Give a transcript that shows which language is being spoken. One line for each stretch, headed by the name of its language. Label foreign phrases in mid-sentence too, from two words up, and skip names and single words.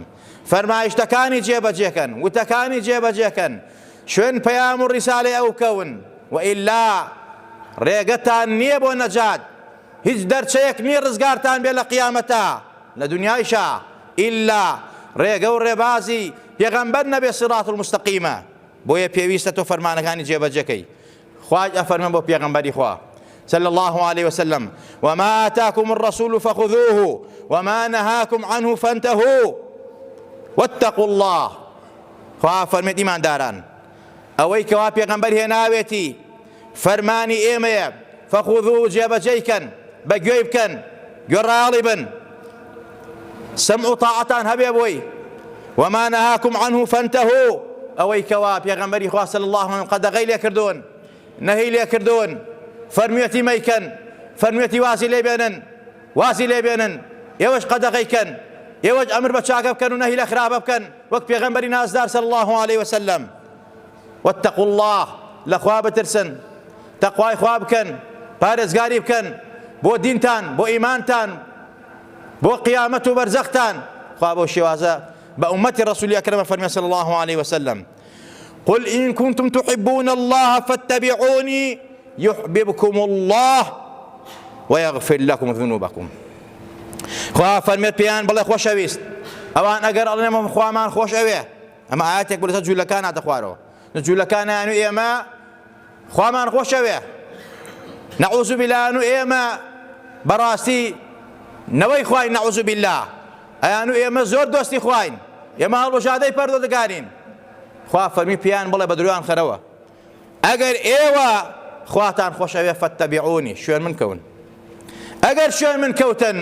Central Kurdish: فەرمایشتەکانی جێبەجێکەن، وتەکانی جێبەجێکەن، شوێن پەیام و ڕیسالەی ئەو کەون، وئیلا ڕێگەتان نییە بۆ نەجات، هیچ دەرچەیەک نییە ڕزگارتان بێ لە قیامەتە لە دنیایشا ئیلا ڕێگە و ڕێبازی پێغەمبەر نەبێ سیڕات المستەقیمە بۆیە پێویستە تۆ فەرمانەکانی جێبەجێکەی خوای ئەفەرمێن بۆ پێغەمبەری خوا
Arabic: صلى الله عليه وسلم وما آتاكم الرسول فخذوه وما نهاكم عنه فانتهوا واتقوا الله
Central Kurdish: خوا فەرمێت ئیمانداران ئەوەی کەوا پێغەمبەر هێناوێتی فەرمانی ئێمەیە فەخوذوه جێبەجێیکەن بەگوێی بکەن گوێڕایەڵی بن سەمع و تاعەتان هەبێ بۆی
Arabic: وما نهاكم عنه فانتهوا
Central Kurdish: ئەوەی کەوا پێغەمبەری خوا
Arabic: صلی الله عليه وسلم
Central Kurdish: قەدەغەی لێ کردوون نەهی لێ کردوون فەرموویەتی مەیکەن فەرموویەتی وازی لێ بێنن ئێوەش قەدەغەیکەن ئێوەش ئەمر بە چاکە بکەن و نەهی لە خراپە بکەن وەک پێغەمبەری نازدار
Arabic: صلی الله عليه وسلم واتقوا الله
Central Kurdish: لەخوا بترسن تەقوای خوا بکەن پارێزگاری بکەن بۆ دینتان بۆ ئیمانتان بۆ قیامەت و بەرزەختان خوا بۆ شێوازە بە ئومەتی ڕەسوولی ئەکرەمە فەرمێ
Arabic: صلی الله عليه وسلم قل إن كنتم تحبون الله فاتبعوني يحببكم الله ويغفر لكم ذنوبكم
Central Kurdish: خوا فەرمێت پێیان بڵێ خۆشەویست ئەوان ئەگەر ئەڵێن خوامان خۆش ئەوێ ئەمە ئاەتێک بۆ لەسەر جوولەکان هاتە خوارەوە جوولەکانیان و ئێمە خوامان خۆش ئەوێ
Arabic: نەعوذ بالله
Central Kurdish: و ئێمە بەڕاستی نەوەی خواین
Arabic: نەعوذ بالله
Central Kurdish: ئەیان و ئێمە زۆر دۆستی خواین ئێمە هەڵبژادەی پەروەردگارین خوا فەرمی پێیان بڵێ بە درویان خەرەوە ئەگەر ئێوە خواتان خۆش ئەوێ فەتەبیعونی شوێن من کەون ئەگەر شوێن من کەوتن